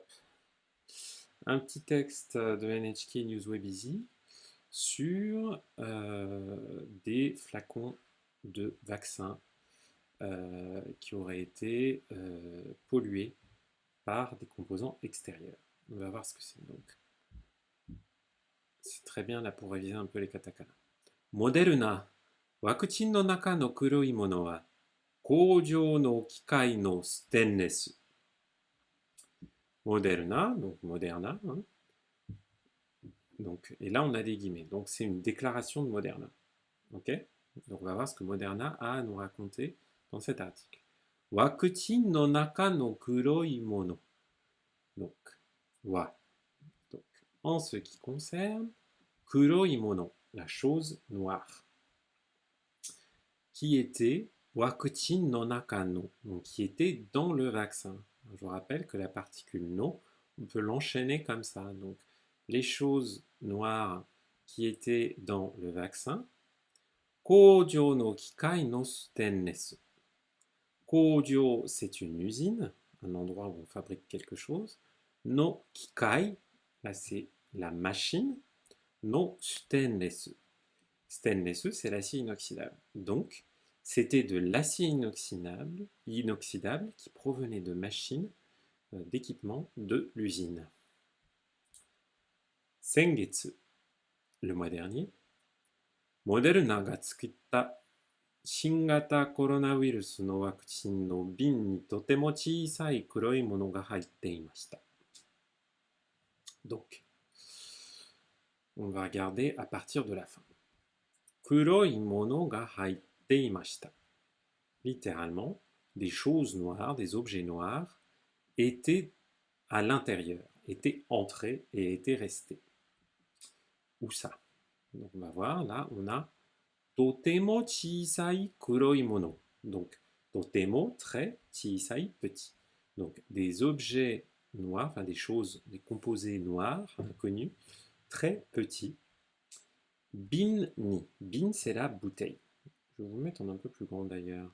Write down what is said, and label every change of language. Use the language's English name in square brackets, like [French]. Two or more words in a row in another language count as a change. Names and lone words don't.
[French] Un petit texte de NHK News Webizy sur des flacons de vaccins qui auraient été pollués par des composants extérieurs. On va voir ce que c'est donc. C'est très bien là pour réviser un peu les katakana. [Japanese] Moderna. ワクチンの中の黒いものは工場の機械のステンレス。 [French] Moderna, donc Moderna. Hein. Donc, et là, on a des guillemets. Donc, c'est une déclaration de Moderna. Ok. Donc, on va voir ce que Moderna a à nous raconter dans cet article. [Japanese] ワクチンの中の黒いもの. [French] Donc, wa. Donc, en ce qui concerne [Japanese] 黒いもの, [French] la chose noire, qui était [Japanese] ワクチンの中の, [French] donc qui était dans le vaccin. Je vous rappelle que la particule no, on peut l'enchaîner comme ça. Donc, les choses noires qui étaient dans le vaccin. [Japanese] 工場の機械のステンレス. [French] Koujou, c'est une usine, un endroit où on fabrique quelque chose. [Japanese] の機械, [French] là c'est la machine. [Japanese] のステンレス. [French] Stainless, c'est l'acier inoxydable. Donc, c'était de l'acier inoxydable qui provenait de machines d'équipements de l'usine. [Japanese] Sengetsu, [French] le mois dernier, [Japanese] Moderna ga tsukutta 新型コロナウイルスのワクチンの瓶にとても小さい黒いものが入っていました。 [French] Donc, on va regarder à partir de la fin. [Japanese] 黒いものが入っていました。 [French] Littéralement, des choses noires, des objets noirs étaient à l'intérieur, étaient entrés et étaient restés. Où ça? Donc on va voir, là on a [Japanese] とても小さい黒いもの. [French] Donc totemo, très, chisai, petit. Donc des objets noirs, enfin des choses, des composés noirs, inconnus, très petits. [Japanese] 瓶に. [French] Bin c'est la bouteille. Je vais vous mettre en un peu plus grand d'ailleurs.